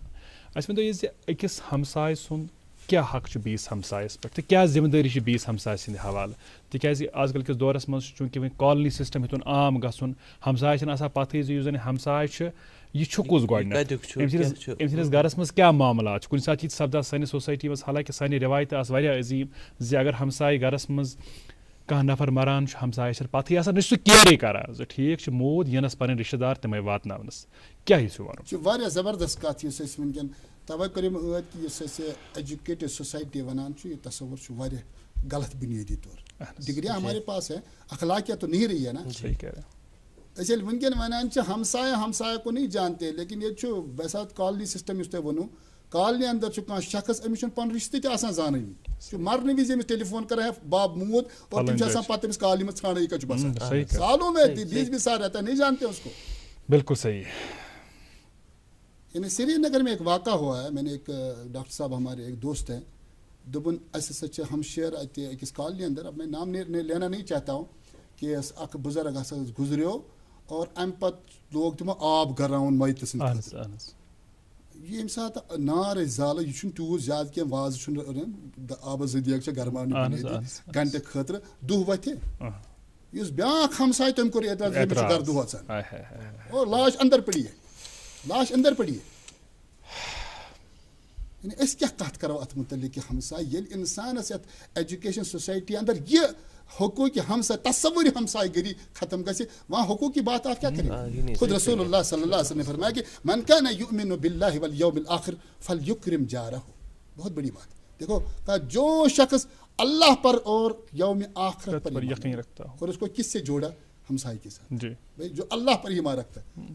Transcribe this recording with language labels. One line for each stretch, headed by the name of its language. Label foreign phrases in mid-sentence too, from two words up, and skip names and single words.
Kashmiri: اَسہِ ؤنۍتو یہِ زِ أکِس ہمساے سُنٛد کیٛاہ حق چھُ بیٚیِس ہمسایس پٮ۪ٹھ تہٕ کیٛاہ ذمہٕ دٲری چھِ بیٚیِس ہمساے سٕنٛدِ حوالہٕ تِکیٛازِ آز کل کِس دورس منٛز چھُ چوٗنٛکہِ وۄنۍ
English: colony system
Kashmiri: ہیوٚتُن عام گژھُن ہمساے چھِنہٕ آسان پتہٕے زِ یُس زن ہمساے چھُ یہِ چھُ کُس گۄڈٕنیتھ أمۍ سٕنٛدِس گرس منٛز کیٛاہ معاملات چھِ کُنہِ ساتہٕ چھِ یہِ سپدان سٲنِس سوسایٹی منٛز حالانکہِ سانہِ رٮ۪وایتہٕ آسہٕ واریاہ عظیٖم زِ اگر ہمساے گرس منٛز کانٛہہ نفر مران چھُ ہمسایس چھنہٕ پتہٕے آسان نہ چھُ سُہ کیرٕے کران زِ ٹھیٖک چھُ موٗد یِنس پنٕنۍ رشتہٕ دار تِمے واتناونس کیٛاہ یہِ چھُ وَنُن. یہِ چھِ واریاہ زبردست کتھ یُس أسۍ وٕنکٮ۪ن توے کٔر أمۍ ٲد کہِ یُس أسۍ
English: educated society
Kashmiri: ونان چھُ یہِ تصور چھُ واریاہ غلط بنیٲدی طور
Urdu: ڈگریاں ہمارے پاس ہے اخلاقیات تو نہیں رہی ہے نا.
Kashmiri: أسۍ ییٚلہِ وٕنکٮ۪ن ونان چھِ
Urdu: ہمساے کو نہیں جانتے
Kashmiri: لیکن ییٚتہِ چھُ ویسا
English: colony system
Kashmiri: یُس تۄہہِ ووٚنوُ کالنی اندر چھُ کانٛہہ شخص أمِس چھُنہٕ پنُن رشتہٕ تہِ آسان زانٲنی چھُ مرنہٕ وِزِ أمِس ٹیلی فون کران باب موٗد اور تِم چھِ آسان پتہٕ أمِس کالنی منٛز ژھانڈان یہِ کتہِ چھُ بسان
Urdu: سالوں میں 20-20 سال رہتا نہیں جانتے اس کو. بالکل صحیح. یعنی سری نگر میں ایک واقعہ ہوا ہے میں نے ایک ڈاکٹر صاحب ہمارے ایک دوست ہیں
Kashmiri: دوٚپُن اَسہِ ہسا چھِ ہمشیر اَتہِ أکِس کالنی اندر
Urdu: اب میں نام لینا نہیں چاہتا ہوں کہ
Kashmiri: اکھ بُزرگ ہسا گُزریو اور امہِ پتہٕ لوگ تِمو آب گراوُن مٔیتہٕ سٕنٛدِ خٲطرٕ. یہ ییٚمہِ ساتہٕ نار ٲسۍ زالان یہِ چھُنہٕ تیوٗت زیادٕ کینٛہہ وازٕ چھُنہٕ آبس 2 دیگ چھِ گرماونہِ گنٹہٕ خٲطرٕ دُہ وتھِ یُس بیٛاکھ ہمساے تٔمۍ کوٚر اعتراض أمِس چھُ گرٕ دُہ اژان
Urdu: اور لاش اندر پڑی ہے.
Kashmiri: یعنی أسۍ کیٛاہ کتھ کرو اتھ متعلق کہِ ہمساے ییٚلہِ انسانس یتھ
English: education society
Kashmiri: اندر یہ حقوٗقِ ہمساے تصوری ہمسائے گری ختم گژھِ
Urdu: وہاں حقوٗق کی بات آپ کیا کریں. خود رسول اللہ صلی اللہ علیہ وسلم نے فرمایا کہ
Arabic: من کان یؤمن باللہ والیوم الآخر فلیکرم جارہ.
Urdu: بہت بڑی بات دیکھو کہا جو شخص اللہ پر اور یوم آخرت پر یقین رکھتا ہو اور اس کو کس سے جوڑا ہمسائے کے ساتھ بھائی جو اللہ پر ایمان رکھتا ہے.